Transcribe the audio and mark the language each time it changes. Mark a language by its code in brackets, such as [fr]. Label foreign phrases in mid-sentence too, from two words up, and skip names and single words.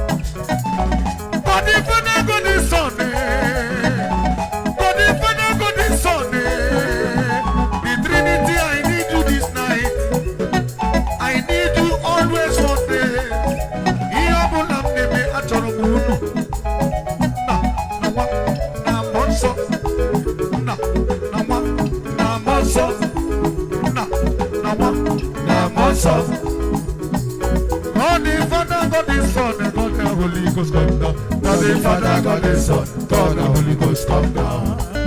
[en] God the Father, God the Son, eh. God the Father, God the Son, eh. The Trinity, I need you this night. I need you always one day. [ig] Ihe ọbụla m na-eme, achọrọ m unu. Na mmụọ nsọ. Nna, na nwa, na mmụọ nsọ. Nna, na nwa, na mmụọ nsọ. [en] God the Father, God the Son, and God the Holy Ghost, come down. God the Father, God the Son, God the Holy Ghost, come down.